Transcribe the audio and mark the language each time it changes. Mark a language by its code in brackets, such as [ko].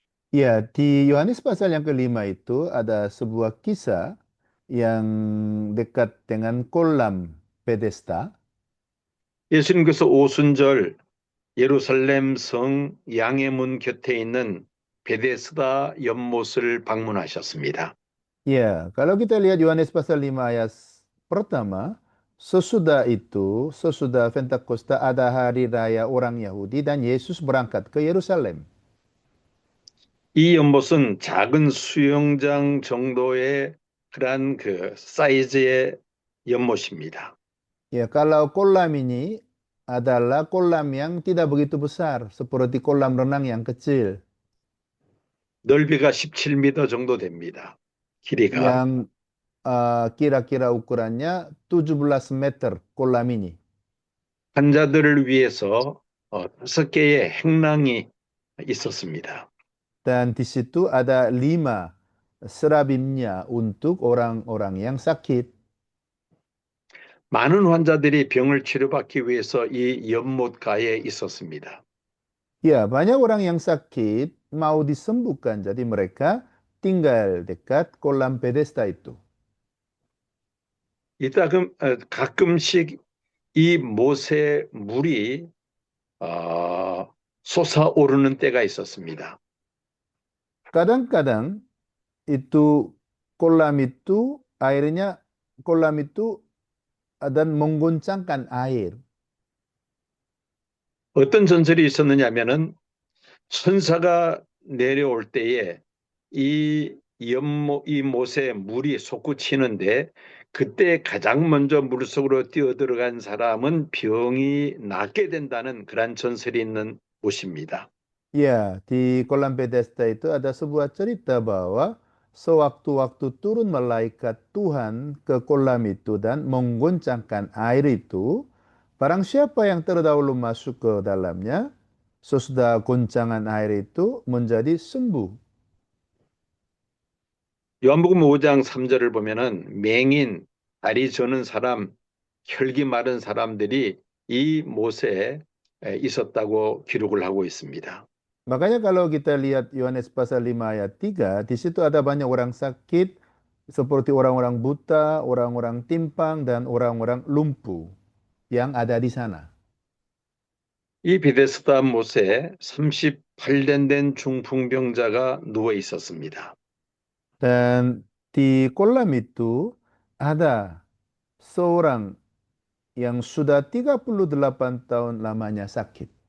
[id] Ya, di Yohanes pasal yang kelima itu ada sebuah kisah yang dekat dengan kolam Bethesda. [ko] 예수님께서 오순절 예루살렘 성 양의 문 곁에 있는 베데스다 연못을 방문하셨습니다. [id] Ya, kalau kita lihat Yohanes pasal 5 ayat pertama, sesudah Pentakosta ada hari raya orang Yahudi dan Yesus berangkat ke Yerusalem. [ko] 이 연못은 작은 수영장 정도의 그러한 그 사이즈의 연못입니다. [id] Ya, kalau kolam ini adalah kolam yang tidak begitu besar, seperti kolam renang yang kecil, [ko] 넓이가 17m 정도 됩니다. 길이가. [id] yang kira-kira ukurannya 17 meter kolam ini. [ko] 환자들을 위해서 5개의 행랑이 있었습니다. [id] Dan di situ ada 5 serabimnya untuk orang-orang yang sakit. [ko] 많은 환자들이 병을 치료받기 위해서 이 연못가에 있었습니다. [id] Ya, banyak orang yang sakit mau disembuhkan, jadi mereka tinggal dekat kolam Bethesda itu. [ko] 가끔씩 이 못의 물이 솟아오르는 때가 있었습니다. [id] Kadang-kadang itu kolam itu airnya kolam itu dan mengguncangkan air. [ko] 어떤 전설이 있었느냐면은 천사가 내려올 때에 이 못에 물이 솟구치는데 그때 가장 먼저 물속으로 뛰어들어간 사람은 병이 낫게 된다는 그런 전설이 있는 곳입니다. [id] Ya, di kolam Bethesda itu ada sebuah cerita bahwa sewaktu-waktu turun malaikat Tuhan ke kolam itu dan mengguncangkan air itu, barang siapa yang terdahulu masuk ke dalamnya, sesudah guncangan air itu menjadi sembuh. [ko] 요한복음 5장 3절을 보면은 맹인, 다리 저는 사람, 혈기 마른 사람들이 이 못에 있었다고 기록을 하고 있습니다. [id] Makanya kalau kita lihat Yohanes pasal 5 ayat 3, di situ ada banyak orang sakit, seperti orang-orang buta, orang-orang timpang, dan orang-orang lumpuh yang ada di sana. [ko] 이 베데스다 못에 38년 된 중풍병자가 누워 있었습니다. [id] Dan di kolam itu ada seorang yang sudah 38 tahun lamanya sakit.